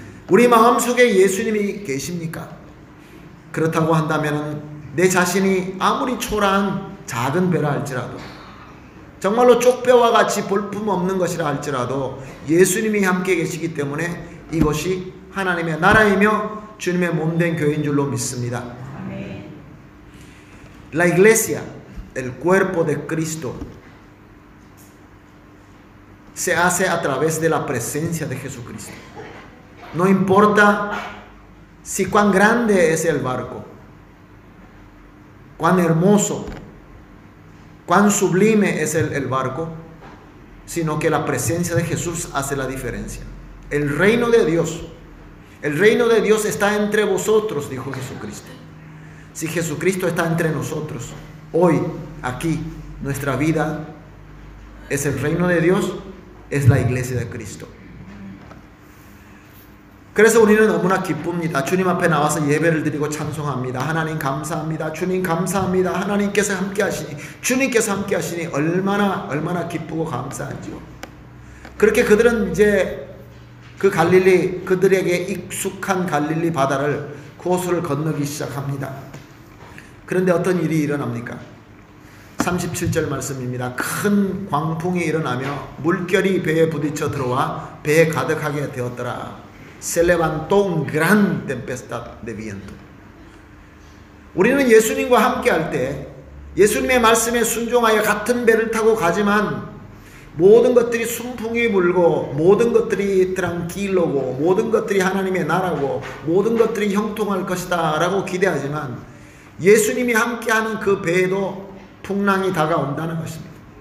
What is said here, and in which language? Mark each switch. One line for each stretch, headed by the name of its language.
Korean: 우리 마음속에 예수님이 계십니까? 그렇다고 한다면 내 자신이 아무리 초라한 작은 배라 할지라도, 정말로 쪽배와 같이 볼품없는 것이라 할지라도 예수님이 함께 계시기 때문에 이것이 하나님의 나라이며 주님의 몸된 교회인 줄로 믿습니다.
Spanish: La iglesia, el cuerpo de Cristo, se hace a través de la presencia de Jesucristo. No importa si cuán grande es el barco, cuán hermoso, cuán sublime es el barco, sino que la presencia de Jesús hace la diferencia. El reino de Dios está entre vosotros, dijo Jesucristo. Si Jesucristo está entre nosotros, hoy, aquí, nuestra vida es el reino de Dios, es la iglesia de Cristo.
Korean: 그래서 우리는 너무나 기쁩니다. 주님 앞에 나와서 예배를 드리고 찬송합니다. 하나님 감사합니다. 주님 감사합니다. 하나님께서 함께 하시니, 주님께서 함께 하시니 얼마나 기쁘고 감사하죠. 그렇게 그들은 이제 그 갈릴리, 그들에게 익숙한 갈릴리 바다를 호수를 건너기 시작합니다. 그런데 어떤 일이 일어납니까? 37절 말씀입니다. 큰 광풍이 일어나며 물결이 배에 부딪혀 들어와 배에 가득하게 되었더라.
Spanish: Se levantó un gran tempestad de viento.
Korean: 우리는 예수님과 함께 할 때 예수님의 말씀에 순종하여 같은 배를 타고 가지만 모든 것들이 순풍이 불고 모든 것들이 트랑킬로고 모든 것들이 하나님의 나라고 모든 것들이 형통할 것이다 라고 기대하지만 예수님이 함께하는 그 배에도 풍랑이 다가온다는 것입니다.